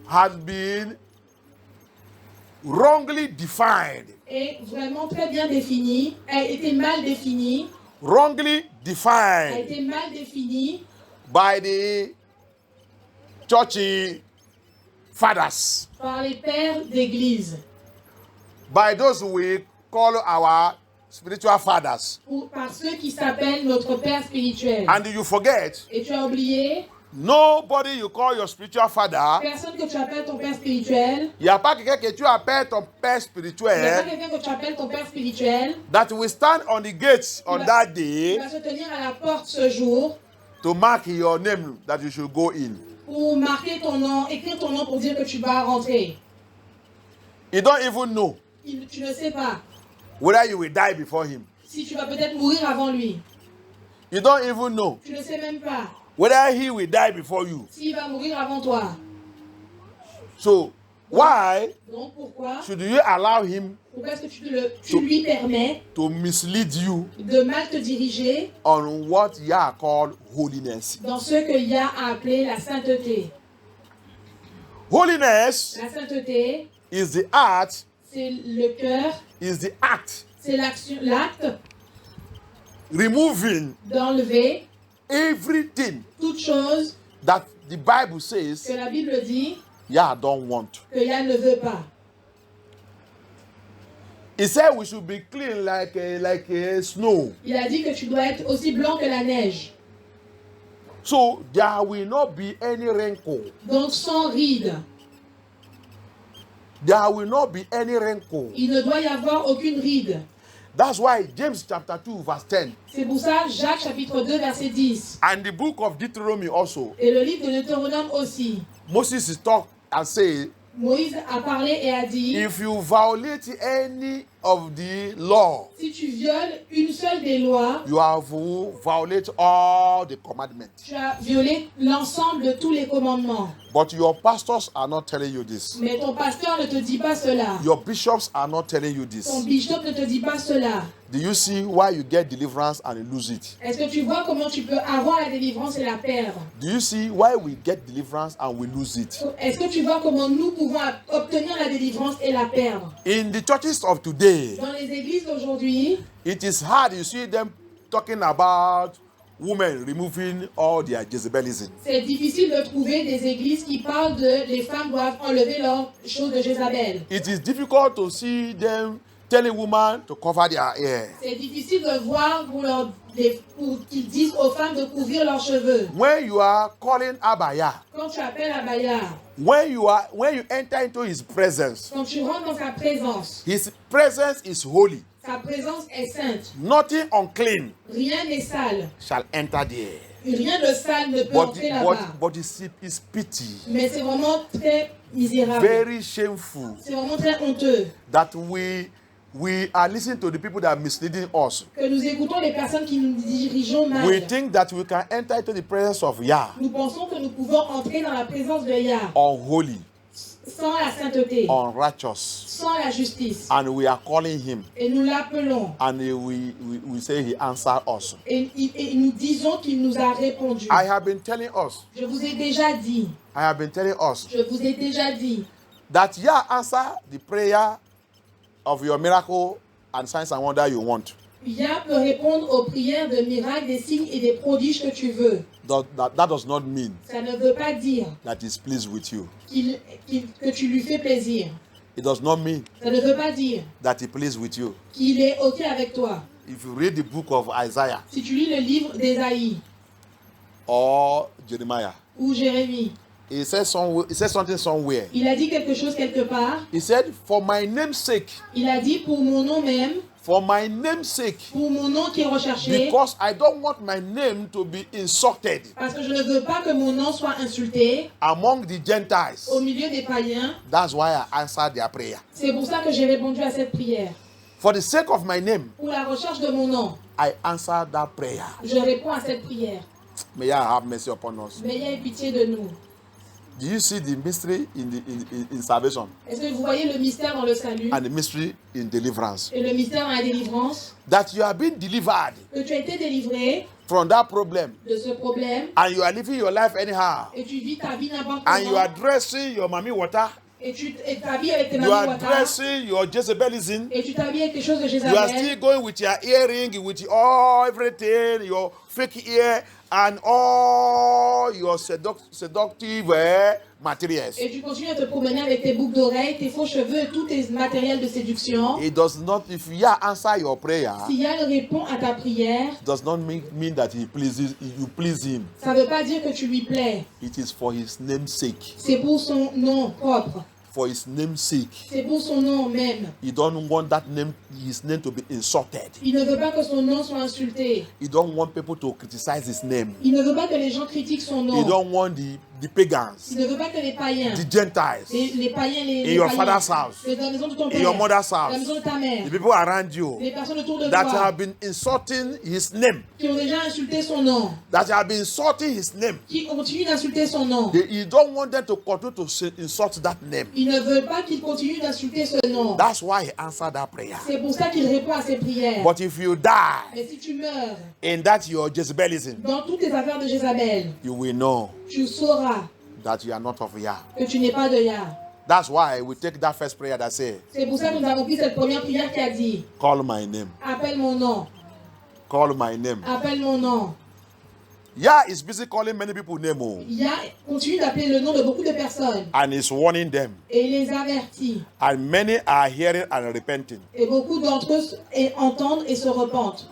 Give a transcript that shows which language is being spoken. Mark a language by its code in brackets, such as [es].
[en] has been wrongly defined. [fr] est vraiment très bien définie, a été mal définie, [en] Wrongly [fr] a [en] defined [fr] été mal définie [en] by the church fathers, [fr] par les pères d'église, [en] by those we call our spiritual fathers. [fr] par ceux qui s'appellent notre Père spirituel. [en] And you forget, [fr] Et tu as oublié, [en] nobody you call your spiritual father, [fr] personne que tu appelles ton Père spirituel, il n'y a pas quelqu'un que tu appelles ton père il n'y a pas spirituel quelqu'un que tu appelles ton Père spirituel, [en] that will stand on the gates on [fr] va- [en] that [fr] qui [en] day [fr] va se tenir à la porte ce jour [en] to mark your name that you should go in. [fr] pour marquer ton nom, écrire ton nom pour dire que tu vas rentrer. [en] You don't even know [fr] Tu ne sais pas [en] whether you will die before him. [fr] si tu vas peut-être mourir avant lui. [en] You don't even know [fr] Tu ne sais même pas [en] whether he will die before you. [fr] s'il va mourir avant toi. [en] So why [fr] Donc pourquoi [en] should you allow him [fr] est-ce que tu lui permets [en] to mislead you [fr] de mal te diriger [en] on what Yah called holiness? [fr] dans ce que Yah a appelé la sainteté? [en] Holiness [fr] La sainteté, [en] is the art, [fr] c'est le cœur, [en] is the act [fr] c'est l'action, l'acte [en] removing [fr] d'enlever [en] everything [fr] toute chose [en] that the Bible says [fr] que la Bible dit [en] Yah don't want. [fr] que Yah ne veut pas. [en] He said we should be clean like a snow. [fr] Il a dit que tu dois être aussi blanc que la neige. [en] So there will not be any wrinkle. [fr] Donc sans ride. [en] There will not be any wrinkle. [fr] Il ne doit y avoir aucune ride. [en] That's why James chapter 2 verse 10 [fr] C'est pour ça Jacques chapitre 2 verset 10. [en] and the book of Deuteronomy also, [fr] Et le livre de Deutéronome aussi. [en] Moses is talk and say, [fr] Moïse a parlé et a dit, [en] if you violate any of the law, [fr] si tu violes une seule des lois, [en] you have violated all the commandments. [fr] tu as violé l'ensemble de tous les commandements. [en] But your pastors are not telling you this. [fr] Mais ton pasteur ne te dit pas cela. [en] Your bishops are not telling you [fr] Ton [en] this. [fr] bishop ne te dit pas cela. [en] Do you see why you get deliverance and you lose it? [fr] Est-ce que tu vois comment tu peux avoir la délivrance et la perdre? [en] Do you see why we get deliverance and we lose it? [fr] Est-ce que tu vois comment nous pouvons obtenir la délivrance et la perdre? [en] In the churches of today, [fr] Dans les églises d'aujourd'hui, [en] it is hard. You see them talking about women removing all their Jezebelism. [fr] c'est difficile de trouver des églises qui parlent de les femmes doivent enlever leurs choses de Jézabel. [en] It is difficult to see them telling women to cover their hair. [fr] C'est difficile de voir pour qu'ils disent aux femmes de couvrir leurs cheveux. [en] When you are calling Abaya, [fr] Quand tu appelles Abaya, [en] when you enter into his presence [fr] quand tu rentres dans sa présence, [en] is holy. [fr] Sa présence est sainte. [en] Nothing unclean [fr] Rien n'est sale. [en] shall enter there. [fr] Rien de sale ne peut [en] But, [fr] entrer là-bas. [en] but it's pity, [fr] Mais c'est vraiment très misérable. [en] very shameful [fr] C'est vraiment très honteux [en] that we are listening to the people that are misleading us. [fr] que nous écoutons les personnes qui nous dirigeons mal. [en] We think that we can enter into the presence of Yah [fr] Nous pensons que nous pouvons entrer dans la présence de Yah [en] unholy, [fr] sans la sainteté, [en] unrighteous, [fr] sans la justice. [en] and we are calling him, [fr] Et nous l'appelons. [en] and we say he answered us. [fr] Et nous disons qu'il nous a répondu. [en] I have been telling us, [fr] Je vous ai déjà dit, je vous ai déjà dit [en] that Yah answer the prayer of your miracle and signs and wonder you want. [fr] Yah peut répondre aux prières de miracles, des signes et des prodiges que tu veux. [en] That does not mean [fr] Ça ne veut pas dire [en] that he's pleased with you. [fr] que tu lui fais plaisir. [en] It does not mean [fr] Ça ne veut pas dire [en] that he pleased with you. [fr] qu'il est OK avec toi. [en] If you read the book of Isaiah [fr] Si tu lis le livre d'Ésaïe [en] or Jeremiah, [fr] ou Jérémie, [en] he says something somewhere. [fr] il a dit quelque chose quelque part. [en] He said, for my name's sake, [fr] Il a dit pour mon nom même, [en] for my name's sake, [fr] pour mon nom qui est recherché, [en] because I don't want my name to be insulted [fr] parce que je ne veux pas que mon nom soit insulté [en] among the Gentiles. [fr] au milieu des païens. [en] That's why I answered their prayer. [fr] C'est pour ça que j'ai répondu à cette prière. [en] For the sake of my name, [fr] Pour la recherche de mon nom, [en] I answered that prayer. [fr] je réponds à cette prière. [en] May I have mercy upon us. [fr] Mais ayez pitié de nous. [en] Do you see the mystery in salvation [fr] Est-ce que vous voyez le mystère dans le salut [en] and the mystery in deliverance? [fr] et le mystère dans la délivrance? [en] That you have been delivered [fr] Que tu as été délivré [en] from that problem [fr] de ce problème [en] and you are living your life anyhow [fr] et tu vis ta vie n'importe [en] and you are [fr] comment [en] dressing your mommy water, [fr] et ta vie avec tes [en] you are [fr] mamies water [en] dressing your Jezebelism, [fr] et tu t'habilles avec quelque chose de [en] you are still [fr] Jézabel [en] going with your earring, with all everything, your fake ear and all your seductive materials. [fr] et tu continues à te promener avec tes boucles d'oreilles, tes faux cheveux et tous tes matériels de séduction. [en] It does not, if Yah answer your prayer, [fr] Si Yah répond à ta prière, [en] does not mean that you please him. [fr] ça ne veut pas dire que tu lui plais. [en] It is for his name's sake. [fr] C'est pour son nom propre. [en] For his name's sake. [fr] C'est pour son nom même. [en] He don't want his name to be insulted. [fr] Il ne veut pas que son nom soit insulté. [en] He don't want people to criticize his name. [fr] Il ne veut pas que les gens critiquent son nom. [en] He don't want the pagans, [fr] Il ne veut pas que les païens, [en] the Gentiles, [fr] les païens, les [en] your [fr] païens, [en] father's house, [fr] dans la maison de ton [en] in [fr] père, [en] your mother's [fr] dans la [en] house, [fr] maison de ta mère, [en] the people around you [fr] les personnes autour de [en] that [fr] toi [en] have been insulting his name, [fr] qui ont déjà insulté son nom, [en] that have been insulting his name. [fr] qui continuent d'insulter son nom. [en] He don't want them to continue to insult that name. [fr] Il ne veut pas qu'il continue d'insulter ce nom. [en] That's why he answered that prayer. [fr] C'est pour ça qu'il répond à ses prières. [en] But if you die [fr] Mais si tu meurs [en] in that your Jezebelism, [fr] dans toutes tes affaires de Jézabel, [en] you will know [fr] tu sauras [en] that you are not of Yah. [fr] que tu n'es pas de Yah. [en] That's why we take that first prayer that says, [fr] C'est pour ça que nous avons pris cette première prière qui a dit [en] call my name, [fr] appelle mon nom, [en] call my name. [fr] appelle mon nom. [en] Yah is busy calling many people name, oh, [fr] Yah continue d'appeler le nom de beaucoup de personnes [en] and is warning them. [fr] et il les avertit. [en] And many are hearing and repenting. [fr] Et beaucoup d'entre eux entendent et se repentent.